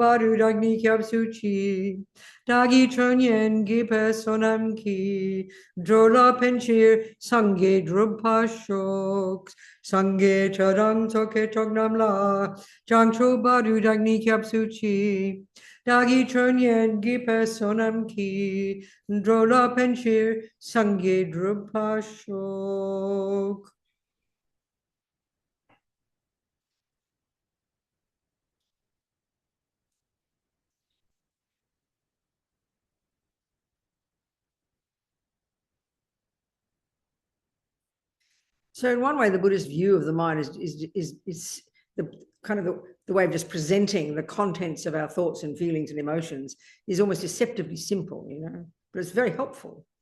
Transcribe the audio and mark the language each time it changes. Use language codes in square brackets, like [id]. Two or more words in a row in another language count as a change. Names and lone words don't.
[bo] བར་དུ་བདག་ནི་སྐྱབས་སུ་མཆི། བདག་གི་ཆོས་ཉན་བགྱིས་པའི་བསོད་ནམས་ཀྱིས། འགྲོ་ལ་ཕན་ཕྱིར་སངས་རྒྱས་འགྲུབ་པར་ཤོག། སངས་རྒྱས་ཆོས་དང་ཚོགས་ཀྱི་མཆོག་རྣམས་ལ། བྱང་ཆུབ་བར་དུ་བདག་ནི་སྐྱབས་སུ་མཆི། བདག་གི་ཆོས་ཉན་བགྱིས་པའི་བསོད་ནམས་ཀྱིས། འགྲོ་ལ་ཕན་ཕྱིར་སངས་རྒྱས་འགྲུབ་པར་ཤོག. [en] So in one way, the Buddhist view of the mind is the kind of the way of just presenting the contents of our thoughts and feelings and emotions is almost deceptively simple, you know, but it's very helpful.